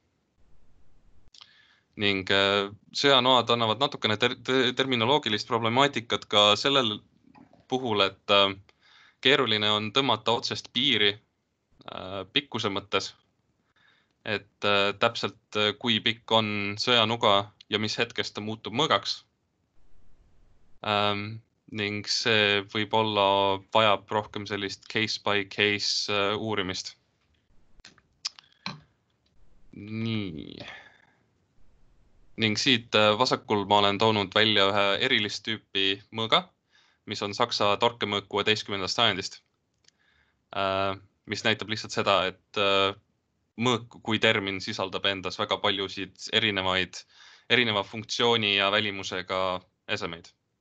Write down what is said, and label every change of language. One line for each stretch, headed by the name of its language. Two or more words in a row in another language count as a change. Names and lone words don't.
Estonian: Ning sõjanoad annavad natukene terminoloogilist problemaatikat ka sellel puhul, et keeruline on tõmmata otsest piiri pikkuse mõttes, et täpselt kui pikk on sõjanuga ja mis hetkest ta muutub mõõgaks. Ning see võib-olla vajab rohkem sellist
English: case by case
Estonian: uurimist. Nii. Ning siit vasakul ma olen toonud välja ühe erilist tüüpi mõõga, mis on saksa torkemõõk 16. sajandist, mis näitab lihtsalt seda, et mõõk kui termin sisaldab endas väga paljusid erineva funktsiooni ja välimusega esemeid.